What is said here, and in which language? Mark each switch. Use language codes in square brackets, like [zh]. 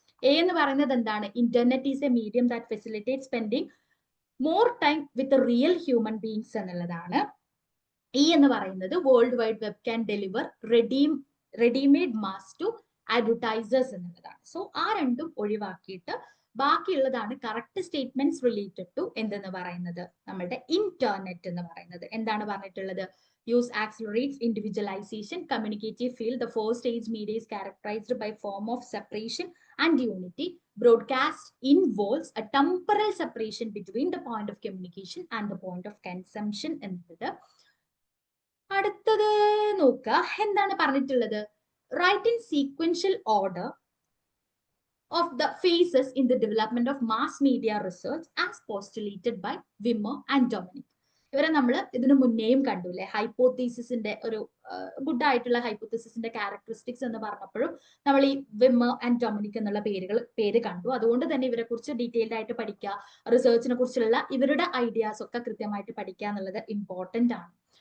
[ml] A എന്ന് പറയുന്നത് എന്താണ്, [en] internet is a medium that facilitate spending more time with real human beings [ml] എന്നുള്ളതാണ്. E എന്ന് പറയുന്നത് [en] world wide web can deliver readymade mass to advertisers [ml] എന്നുള്ളതാണ്. So ആ രണ്ടും ഒഴിവാക്കിയിട്ട് ബാക്കിയുള്ളതാണ് കറക്റ്റ് സ്റ്റേറ്റ്മെന്റ്സ് റിലേറ്റഡ് ടു എന്തെന്ന് പറയുന്നത്, നമ്മുടെ ഇന്റർനെറ്റ് എന്ന് പറയുന്നത്. എന്താണ് പറഞ്ഞിട്ടുള്ളത്, [en] use accelerates individualization, communicative field. The first age media is characterized by form of separation and unity. Broadcast involves a temporal separation between the point of communication and the point of consumption [ml] എന്നത്. അടുത്തത് നോക്കുക, എന്താണ് പറഞ്ഞിട്ടുള്ളത്, [en] Right in sequential order of the phases in the development of mass media research as postulated by Wimmer and Dominic. [ml] ഇവരെ നമ്മൾ ഇതിനു മുന്നേയും കണ്ടു അല്ലെ. ഹൈപ്പോത്തീസിന്റെ ഒരു ഗുഡ് ആയിട്ടുള്ള ഹൈപ്പോത്തീസിന്റെ ക്യാരക്ടറിസ്റ്റിക്സ് എന്ന് പറഞ്ഞപ്പോഴും നമ്മൾ ഈ വിമ്മർ ആൻഡ് ഡൊമിനിക് എന്നുള്ള പേര് കണ്ടു. അതുകൊണ്ട് തന്നെ ഇവരെ കുറിച്ച് ഡീറ്റെയിൽഡ് ആയിട്ട് പഠിക്കുക, റിസർച്ചിനെ കുറിച്ചുള്ള ഇവരുടെ ഐഡിയാസ് ഒക്കെ കൃത്യമായിട്ട് പഠിക്കുക എന്നുള്ളത് ഇമ്പോർട്ടന്റ് ആണ്.